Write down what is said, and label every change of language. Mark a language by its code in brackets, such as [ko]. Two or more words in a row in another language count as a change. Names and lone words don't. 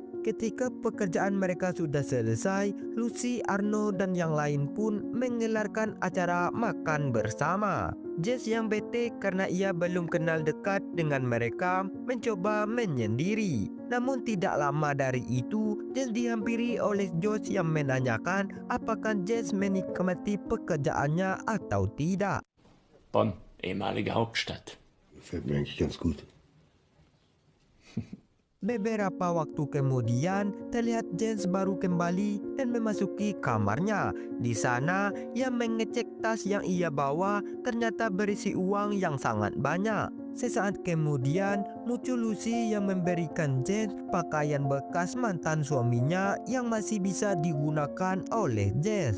[id] Ketika pekerjaan mereka sudah selesai, Lucy, Arno, dan yang lain pun menggelarkan acara makan bersama. Jess yang bete karena ia belum kenal dekat dengan mereka mencoba menyendiri. Namun tidak lama dari itu, Jess dihampiri oleh Josh yang menanyakan apakah Jess menikmati pekerjaannya atau tidak. [de] Bonn, ehemalige Hauptstadt. Gefällt mir eigentlich ganz gut. [id] Beberapa waktu kemudian, terlihat Jess baru kembali dan memasuki kamarnya. Di sana, ia mengecek tas yang ia bawa, ternyata berisi uang yang sangat banyak. Sesaat kemudian, muncul Lucy yang memberikan Jess pakaian bekas mantan suaminya yang masih bisa digunakan oleh Jess.